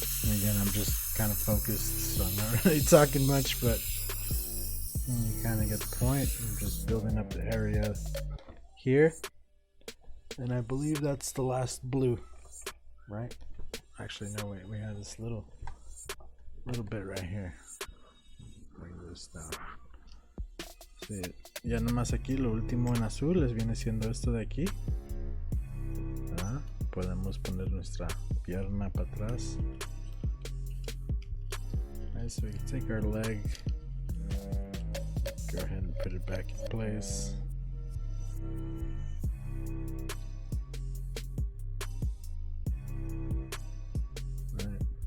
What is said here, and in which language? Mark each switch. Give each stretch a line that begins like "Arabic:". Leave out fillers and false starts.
English: Again, I'm just kind of focused, so I'm not really talking much, but you kind of get the point. I'm just building up the area here, and I believe that's the last blue, right? Actually, no, wait, we have this little bit right here. Bring this down.
Spanish: Sí, ya nomás aquí lo último en azul les viene siendo esto de aquí. ¿Ah? Podemos poner nuestra pierna para atrás.
English: Right, so we can take our leg, go ahead and put it back in place. Right.